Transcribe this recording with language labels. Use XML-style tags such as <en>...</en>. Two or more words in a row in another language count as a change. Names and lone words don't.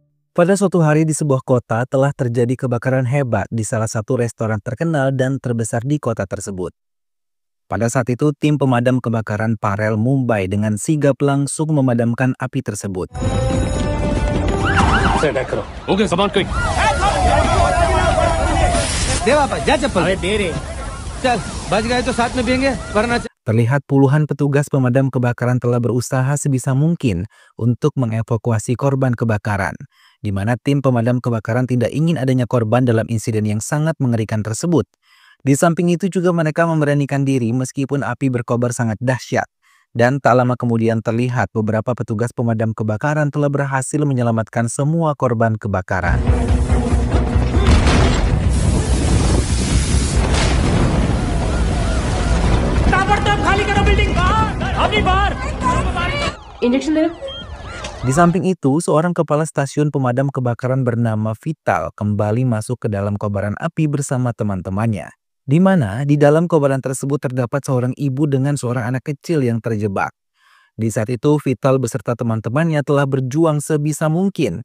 <id>Pada suatu hari di sebuah kota telah terjadi kebakaran hebat di salah satu restoran terkenal dan terbesar di kota tersebut. Pada saat itu, tim pemadam kebakaran Parel Mumbai dengan sigap langsung memadamkan api tersebut.</id> <hi>ओके सामान क्विक देवा apa? जा चप्पल अरे दे रे चल बच गए तो साथ में पियेंगे वरना</hi> <id>Terlihat puluhan petugas pemadam kebakaran telah berusaha sebisa mungkin untuk mengevakuasi korban kebakaran, di mana tim pemadam kebakaran tidak ingin adanya korban dalam insiden yang sangat mengerikan tersebut. Di samping itu juga mereka memberanikan diri meskipun api berkobar sangat dahsyat. Dan tak lama kemudian terlihat beberapa petugas pemadam kebakaran telah berhasil menyelamatkan semua korban kebakaran.</id> <hi>इंजेक्शन दे।</hi> <id>Di samping itu, seorang kepala stasiun pemadam kebakaran bernama Vital kembali masuk ke dalam kobaran api bersama teman-temannya. Di mana di dalam kobaran tersebut terdapat seorang ibu dengan seorang anak kecil yang terjebak. Di saat itu, Vital beserta teman-temannya telah berjuang sebisa mungkin.</id>